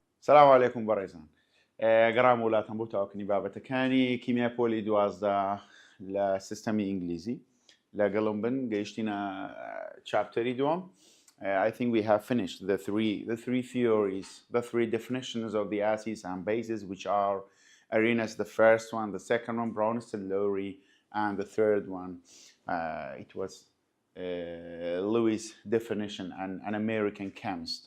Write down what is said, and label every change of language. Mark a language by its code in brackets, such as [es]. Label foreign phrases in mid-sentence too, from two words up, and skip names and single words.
[ar] سلام عليكم بەڕێزان. [ckb] گەڕام وڵاتم بۆ تاوەکردنی بابەتەکانی کیمیای پۆلی 12 لە سیستەمی ئینگلیزی لەگەڵم بن گەیشتینە چاپتەری دووەم. [en] I think we have finished the three theories, the three definitions of the acids and bases, which are Arrhenius, the first one, the second one, Brownius-Lowry, and the third one, it was Lewis' definition, an American chemist.